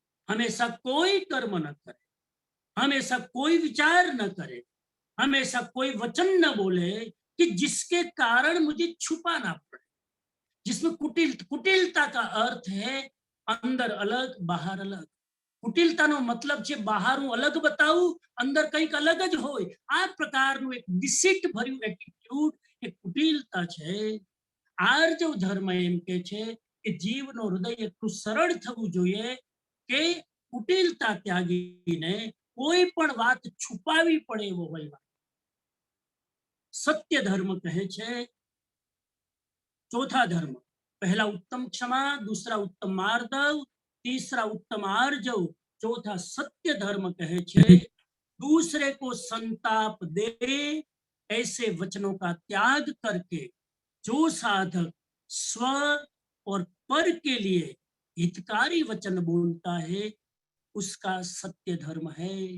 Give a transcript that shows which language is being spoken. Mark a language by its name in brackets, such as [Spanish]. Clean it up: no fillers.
[Hindi] हमेशा कोई कर्म न करे, हमेशा कोई विचार न करे, हमेशा कोई वचन न बोले कि जिसके कारण मुझे छुपाना पड़े, जिसमें कुटिलता का अर्थ है अंदर अलग बाहर अलग। [Gujarati] कुटिलता नो मतलब છે બહારું અલગ બતાવું, અંદર કંઈક અલગ જ હોય। આ પ્રકારનું એક ડિસિટ ભર્યું એટીટ્યુડ એ કુટિલતા છે। આર્જવ ધર્મ એમ કે છે કે જીવનો હૃદય એટલું સરળ થવું જોઈએ કે કુટિલતા ત્યાગીને કોઈ પણ વાત છુપાવી પડે એવો હોય। સત્ય ધર્મ કહે છે [Hindi] चौथा धर्म। पहला उत्तम क्षमा, दूसरा उत्तम मार्दव, तीसरा उत्तम आर्जव, चौथा सत्य धर्म [Gujarati] कहे छे [Hindi] दूसरे को संताप दे ऐसे वचनों का त्याग करके जो साधक स्व और पर के लिए हितकारी वचन बोलता है, उसका सत्य धर्म है।